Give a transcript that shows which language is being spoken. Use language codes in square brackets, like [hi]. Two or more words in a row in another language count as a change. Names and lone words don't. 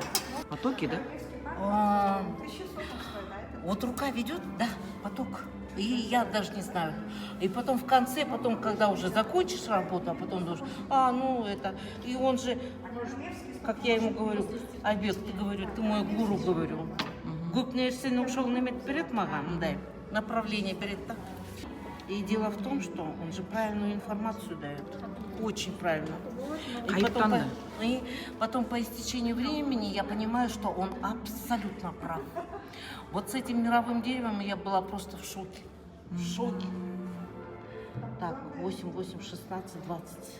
[ru] Потоки, да? Вот рука ведет, да, поток. И я даже не знаю. И потом в конце, потом, когда уже закончишь работу, а потом думаешь, ну это. И он же, как я ему говорю, Айбек, ты, говорю, ты мой гуру, говорю. [kk] Көп нәрсені ушол неметіп берет маған, мындай, направление берет, да. [ru] И дело в том, что он же правильную информацию дает. Очень правильно. И потом по истечению времени я понимаю, что он абсолютно прав. Вот с этим мировым деревом я была просто в шоке. В шоке. Так, 8, 8, 16, 20.